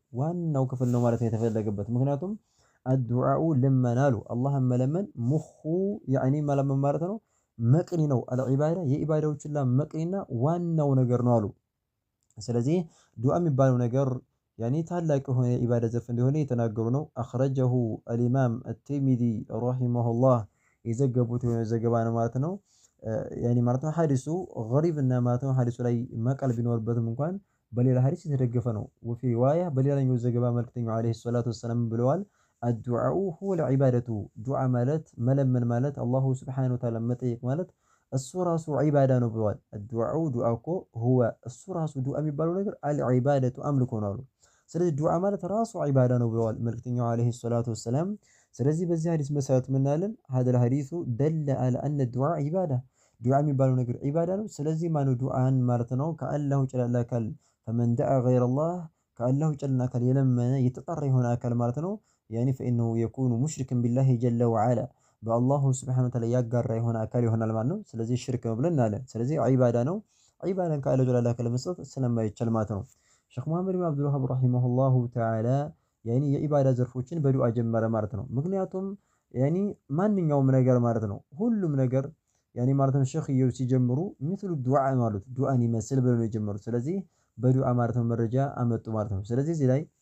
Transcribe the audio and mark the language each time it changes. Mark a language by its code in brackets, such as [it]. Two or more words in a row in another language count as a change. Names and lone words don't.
[am] ነው ማለት ነው የተፈለገበት። ምክንያቱም الدعاء ልመና አሉ አላህን መለመን ሙኹ ያኒ መለመን ማለት ነው መቅኒ ነው አልዒባዳ የኢባዳዎች ሁሉ መቅኒና ዋናው ነገር ነው አሉ። ስለዚህ ዱዓ የሚባለው ነገር ያኒ ታላቅ የሆነ የኢባዳ ዘርፍ እንደሆነ የተናገሩ ነው። [ar] አخرجه الامام الترمذي رحمه الله [am] የዘገቡት የሆነ ዘገባ ነው ማለት ነው። ያኒ ማለት ነው ሐዲሱ ገሪብ እና ማለት ነው ሐዲሱ ላይ መቀል ቢኖርበትም እንኳን በሌላ ሐዲስ የተደገፈ ነው። [ar] وفي روايه [am] በሌላኛው ዘገባ መልእክተኛው [ar] عليه الصلاة والسلام [am] ብለዋል [ar] الدعاء هو العباده [am] ዱዓ ማለት መለመን ማለት [ar] الله سبحانه وتعالى [am] መጠየቅ ማለት እሱ ራሱ ዒባዳ ነው ብለዋል። الدعاء ዱዓ እኮ هو እሱ ራሱ ዱዓ የሚባለው ነገር العباده አምልኮ ነው አሉ። ስለዚህ ዱዓ ማለት ራሱ ዒባዳ ነው ብለዋል መልእክተኛው [ar] عليه الصلاة والسلام። [am] ስለዚህ በዚህ ሐዲስ መሰረት ምናለን [ar] هذا الحديث دل على ان الدعاء عباده [am] ዱዓ የሚባለው ነገር ዒባዳ ነው። ስለዚህ ማነው ዱዓን ማለት ነው ከአላሁ ጀለ አካል [ar] فمن دعا غير الله [am] ከአላሁ ጀለ አካል የለመነ የተጠራ የሆነ አካል ማለት ነው ያኒ [ar] فانه يكون مشركا بالله جل وعلا [am] በአላሁ [ar] سبحانه وتعالى [am] ያጋራ የሆነ አካል ይሆናል ማለት ነው። ስለዚህ ሽርክ ነው ብለን እናለን። ስለዚህ ዒባዳ ነው። ዒባዳን ከአላሁ ጀለ አካል መስጠት ስለማይቻል ማለት ነው። ሼኽ መሐመድ ብን አብዱል ወሃብ [ar] رحمه الله تعالى [am] ያኒ የኢባዳ ዘርፎችን በዱዓ ጀመረ ማለት ነው። ምክንያቱም ያኒ ማንኛውም ነገር ማለት ነው ሁሉም ነገር ያኒ ማለት ነው ሸኺየው ሲጀምሩ مثل ዱዓ ማለት ዱዓን ይመስል ብለው ነው የጀመሩት። ስለዚህ በዱዓ ማለት ነው መረጃ አመጡ ማለት ነው። ስለዚህ እዚህ ላይ